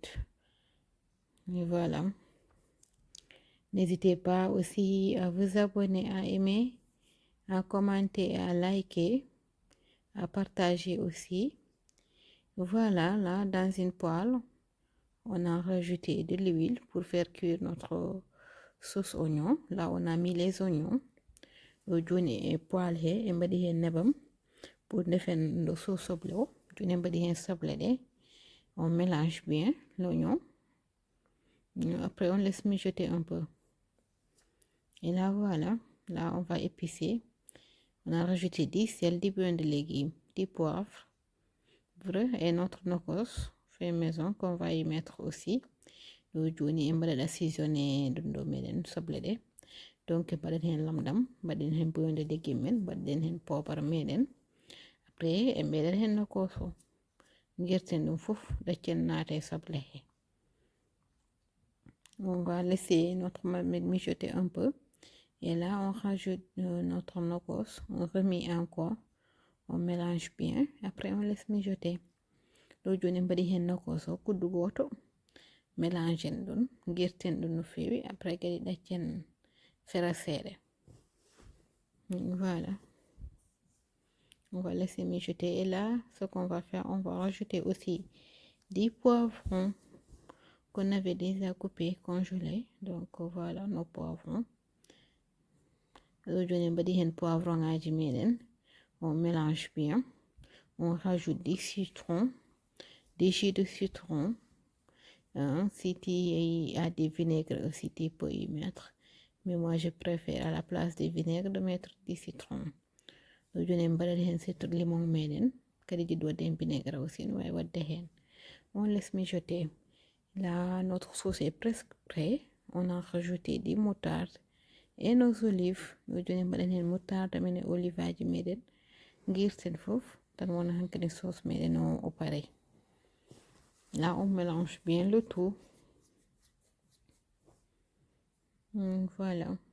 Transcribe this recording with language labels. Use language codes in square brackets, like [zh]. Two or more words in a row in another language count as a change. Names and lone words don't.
[fr] Et voilà, n'hésitez pas aussi à vous abonner, à aimer, à commenter, à liker, à partager aussi. Voilà, là dans une poêle on a rajouté de l'huile pour faire cuire notre sauce oignon. Là on a mis les oignons. [ff] Joni e poêle he e mbaɗi hen nebam pour defen [fr] le sauce [ff] soble o. Joni mbaɗi hen soble ɗe. [fr] On mélange bien l'oignon. Après on laisse mijoter un peu. Et là voilà, là on va épicer. On a rajouté du sel, du bouillon de légumes, du poivre, et notre nokos fait maison qu'on va y mettre aussi. [ff] Joni mbaɗa assaisonner ɗum meɗen soble ɗe. Donc mbaɗen hen lamɗam, mbaɗen hen [fr] bouillon de légumes [ff] men, mbaɗen hen poivre meɗen. Après e mbeɗen hen nokos o, guirten ɗum fof ɗaccen naata e soble he. [fr] On va laisser notre marmite mijoter un peu. Et là on rajoute notre nokos, on remet encore, on mélange bien. Après on laisse mijoter. [ff] Ɗo joni mbaɗi hen nokos o kuddu goto, mélangen ɗum, guirten ɗum no fewi. Après kadi ɗaccen fera seeɗa. [fr] Voilà, on va laisser mijoter. Et là ce qu'on va faire, on va rajouter aussi des poivrons qu'on avait déjà coupés, congelés. Donc voilà nos poivrons. [ff] Joni mbaɗi hen poivron ngaji meɗen, [fr] on mélange bien. On rajoute du citron, des jus de citron. Si tu as des vinaigres aussi tu peux y mettre, mais moi je préfère à la place du vinaigre de mettre du citron. [ff] Joni mbaɗen hen citron limon meɗen, kadi jiɗi wadde hen [fr] vinaigre aussi [ff] no wawi wadde hen. [fr] On laisse mijoter. Là notre sauce est presque prêt. On a rajouté du moutarde et nos olives. [ff] Joni mbaɗen hen moutarde men e olive aji meɗen, guirten fof tan wona hankadi sauce meɗen o pare. [fr] Là on mélange bien le tout. Voilà.